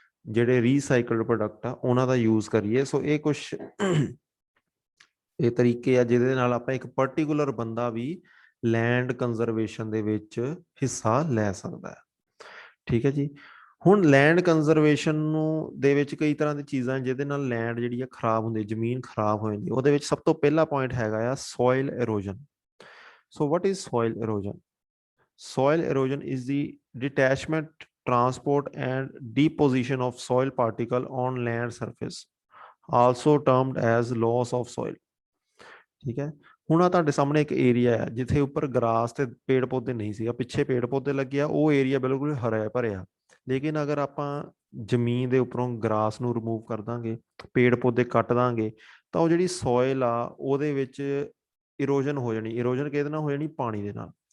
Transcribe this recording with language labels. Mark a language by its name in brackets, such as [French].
[Punjabi] ਜਿਹੜੇ recycled product ਆ ਉਹਨਾਂ ਦਾ ਯੂਜ਼ ਕਰੀਏ। ਸੋ ਇਹ ਕੁਛ ਇਹ ਤਰੀਕੇ ਆ ਜਿਹਦੇ ਨਾਲ ਆਪਾਂ ਇੱਕ ਪਰਟੀਕੂਲਰ ਬੰਦਾ ਵੀ ਲੈਂਡ ਕੰਜ਼ਰਵੇਸ਼ਨ ਦੇ ਵਿੱਚ ਹਿੱਸਾ ਲੈ ਸਕਦਾ ਹੈ। ਠੀਕ ਹੈ ਜੀ। ਹੁਣ ਲੈਂਡ ਕੰਜ਼ਰਵੇਸ਼ਨ ਨੂੰ ਦੇ ਵਿੱਚ ਕਈ ਤਰ੍ਹਾਂ ਦੀ ਚੀਜ਼ਾਂ ਜਿਹਦੇ ਨਾਲ ਲੈਂਡ ਜਿਹੜੀ ਆ ਖਰਾਬ ਹੁੰਦੀ, ਜ਼ਮੀਨ ਖਰਾਬ ਹੋ ਜਾਂਦੀ। ਉਹਦੇ ਵਿੱਚ ਸਭ ਤੋਂ ਪਹਿਲਾ ਪੁਆਇੰਟ ਹੈਗਾ ਆ soil ਇਰੋਜਨ। [English] So what is soil erosion? Soil erosion is the detachment, transport, and deposition of soil particle on land surface, also termed as loss of soil. [Punjabi] ਠੀਕ ਹੈ। ਹੁਣ ਆ ਤੁਹਾਡੇ ਸਾਹਮਣੇ ਇੱਕ ਏਰੀਆ ਹੈ ਜਿੱਥੇ ਉੱਪਰ ਗਰਾਸ ਤੇ ਪੇੜ ਪੌਦੇ ਨਹੀਂ ਸੀਗਾ, ਪਿੱਛੇ ਪੇੜ ਪੌਦੇ ਲੱਗੇ ਆ, ਉਹ ਏਰੀਆ ਬਿਲਕੁਲ ਹਰਾ ਭਰਿਆ। ਲੇਕਿਨ ਅਗਰ ਆਪਾਂ ਜ਼ਮੀਨ ਦੇ ਉੱਪਰੋਂ ਗਰਾਸ ਨੂੰ ਰਿਮੂਵ ਕਰ ਦਾਂਗੇ, ਪੇੜ ਪੌਦੇ ਕੱਟ ਦਾਂਗੇ, ਤਾਂ ਉਹ ਜਿਹੜੀ ਸੋਇਲ ਆ ਉਹਦੇ ਵਿੱਚ ਇਰੋਜਨ ਹੋ ਜਾਣੀ। ਇਰੋਜਨ ਕਿਹਦੇ ਨਾਲ ਹੋ ਜਾਣੀ? ਪਾਣੀ ਦੇ ਨਾਲ।